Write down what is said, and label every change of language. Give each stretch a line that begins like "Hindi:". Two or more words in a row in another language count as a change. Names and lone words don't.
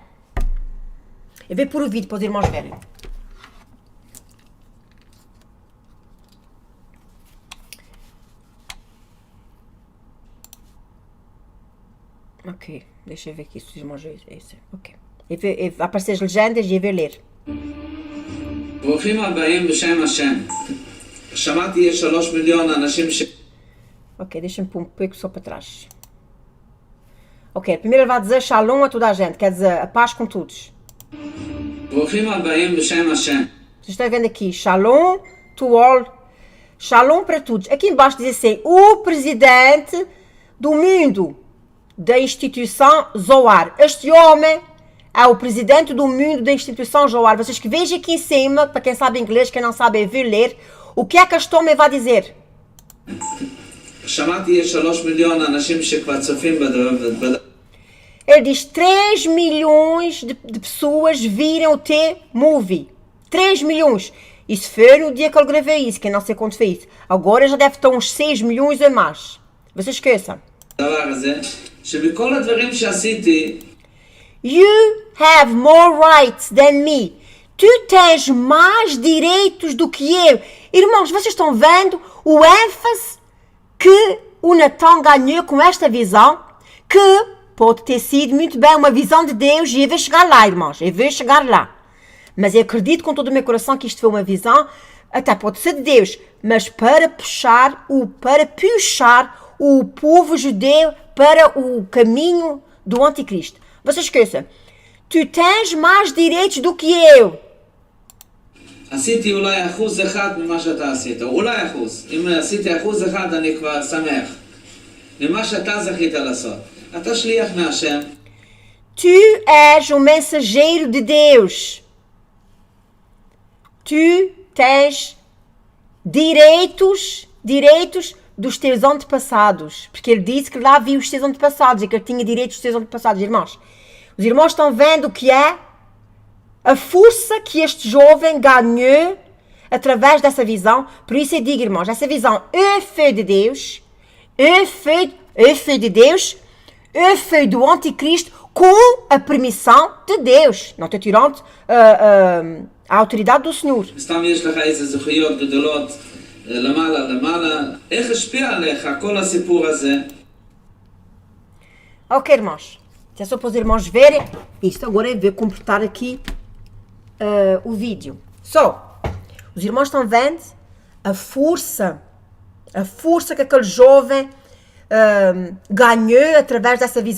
Portuguese: Eu vou pôr o vídeo para os irmãos verem. Ok, deixa eu ver aqui se os irmãos veem isso. Ok. Vai aparecer as legendas e eu vou ler.
Hebrew: ברוכים הבאים בשם השם. שמעתי יש 3 מיליון אנשים
Portuguese: Ok, deixa-me pôr um pouco só para trás. Ok, primeiro ele vai dizer shalom a toda a gente, quer dizer, a paz com todos.
Hebrew: ברוכים הבאים בשם השם.
Portuguese: Vocês estão vendo aqui,
English: shalom to all,
Portuguese: Shalom para todos. Aqui embaixo diz assim, o presidente do mundo da instituição Zohar. Este homem é o presidente do mundo da instituição Zohar. Vocês que vejam aqui em cima, para quem sabe inglês, quem não sabe ver ler, o que é que este homem vai dizer? Ele diz 3 milhões de pessoas viram o T-Movie. 3 milhões. Isso foi no dia que eu gravei isso, que não sei quanto foi isso. Agora já deve estar uns 6 milhões a mais. Vocês esqueçam.
English: You have more rights than me.
Portuguese: Tu tens mais direitos do que eu. Irmãos, vocês estão vendo o ênfase que o Natan ganhou com esta visão, que pode ter sido muito bem uma visão de Deus, e eu vou chegar lá, irmãos, eu vou chegar lá. Mas eu acredito com todo o meu coração que isto foi uma visão, até pode ser de Deus, mas para puxar o povo judeu para o caminho do anticristo. Vocês esqueçam, tu tens mais direitos do que eu.
Hebrew: עשיתי אולי 1% ממה שאתה עשית, אולי 1%. אם עשיתי 1% אני כבר שמח. למה שאתה זכית לעשות. אתה שליח מהשם.
Portuguese: Tu és um mensageiro de Deus. Tu tens direitos dos teus antepassados. Porque ele disse que lá viu os teus antepassados e que ele tinha direitos dos teus antepassados, irmãos. Os irmãos estão vendo o que é a força que este jovem ganhou através dessa visão. Por isso eu digo, irmãos, essa visão foi de Deus, foi de Deus, foi do anticristo com a permissão de Deus. Não estou tirando a autoridade do Senhor.
Hebrew: סתם יש לך איזה זכויות גדולות למעלה. איך השפיע עליך כל הסיפור הזה?
Portuguese: Ok, irmãos. É só para os irmãos verem isto. Agora eu vou completar aqui o vídeo. Os irmãos estão vendo a força que aquele jovem ganhou através dessa visão.